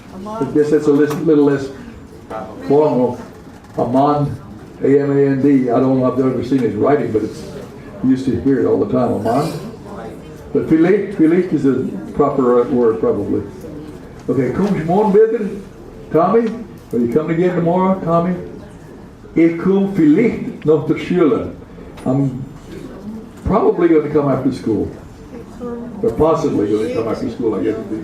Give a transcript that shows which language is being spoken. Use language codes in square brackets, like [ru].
[en] I guess that's a little less formal. Amand. A-M-A-N-D. I don't know if I've ever seen his writing, but it's you used to hear it all the time. Amand. But Philippe is a proper word, probably. Okay, [gsw] kommst morgen wieder, [en] Tommy? Are you coming again tomorrow, Tommy? [gsw] Ich komm vielleicht noch der Schule. [en] I'm probably going to come after school. Or possibly going to come after school, I guess.